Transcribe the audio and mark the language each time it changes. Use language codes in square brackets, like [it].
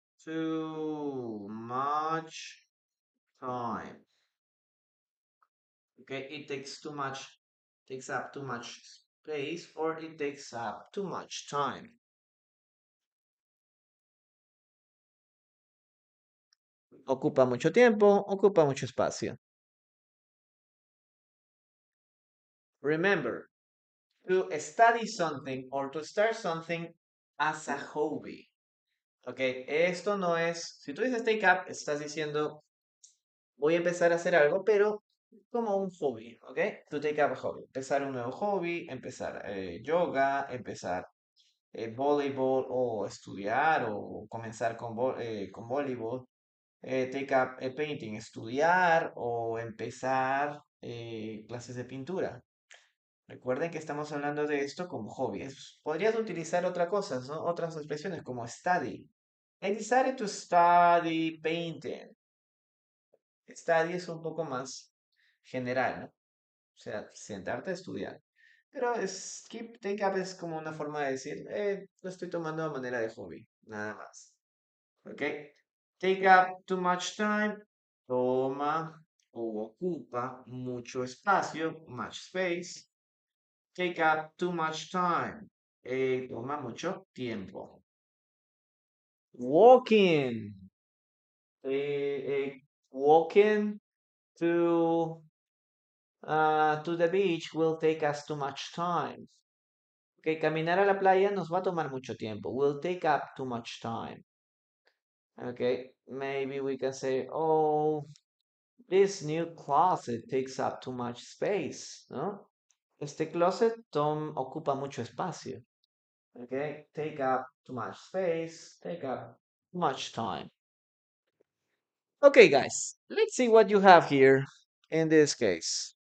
[en] too much time. Okay, it takes up too much space, or it takes up too much time. [es] Ocupa mucho tiempo, ocupa mucho espacio. [en] Remember, to study something or to start something as a hobby. [es] Ok, esto no es, si tú dices take up, estás diciendo voy a empezar a hacer algo, pero como un hobby, ¿ok? [en] To take up a hobby. [es] Empezar un nuevo hobby, empezar yoga, empezar voleibol o estudiar o comenzar con voleibol. [en] Take up painting, [es] estudiar o empezar clases de pintura. Recuerden que estamos hablando de esto como hobby. Podrías utilizar otras cosas, ¿no? Otras expresiones como study. [en] I decided to study painting. [es] Study es un poco más general, ¿no? O sea, sentarte a estudiar. Pero take up es como una forma de decir, lo estoy tomando de manera de hobby, nada más. ¿Ok? [en] Take up too much time, [es] toma o ocupa mucho espacio, [en] much space. Take up too much time, [es] toma mucho tiempo. [en] Walking, walking to to the beach will take us too much time. [es] Okay, caminar a la playa nos va a tomar mucho tiempo. [en] Will take up too much time. Okay, maybe we can say, oh, this new closet takes up too much space, ¿no? [es] Este closet ocupa mucho espacio. [en] Okay, take up too much space, take up too much time. Okay, guys, let's see what you have here in this case.